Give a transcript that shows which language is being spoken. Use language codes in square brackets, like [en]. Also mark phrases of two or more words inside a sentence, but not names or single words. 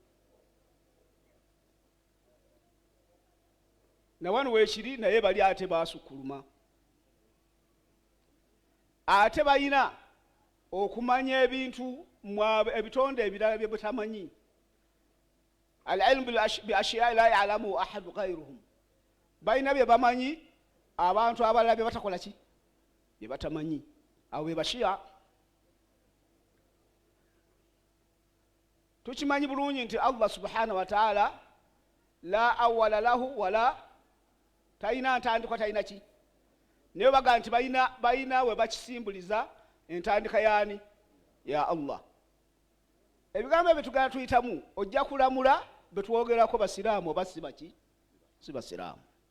[lg] Na wano weekiri naye bali ate baasukkuluma. Ate balina okumanya ebintu ebitonde ebirala bye butamanyi. [ar] العلم بالأشياء لا يعلم أحد غيرهم. [lg] Balina bye bamanyi abantu abalala bye batakola ki? Bye batamanyi. Awo be bashiya. Tukimanyi bulungi nti [ar] الله سبحانه وتعالى لا أول له [lg] wala talina ntandikwa, talina ki? Naye baga nti balina we bakisimbuliza entandika yaani? [ar] يا الله. [lg] Ebigambo ebyo tugenda tuyitamu ojja kulamula betwogerako basiraamu oba si baki? Si basiraamu.